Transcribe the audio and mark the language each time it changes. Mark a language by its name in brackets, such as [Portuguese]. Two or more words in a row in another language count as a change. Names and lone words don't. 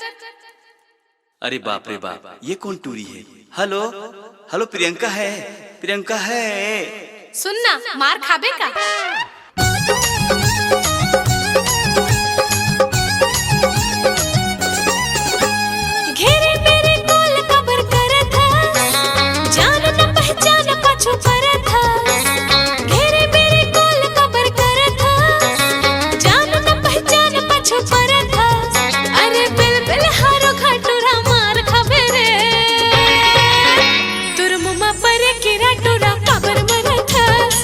[Chhattisgarhi] अरे बाप रे बाप, ये कौन टूरी है? हेलो हेलो प्रियंका है। प्रियंका है। सुनना, मार खाबे का? घेरे मेरे कोल कबर करत हस, जान न पहचान पाछू परत हस। घेरे मेरे कोल कबर करत हस, जान न पहचान पाछू परत हस। अरे बिल हारो घाटुरा मार खाबे रे, तुर मुमा पर किरा टुरा कबर मरत हस।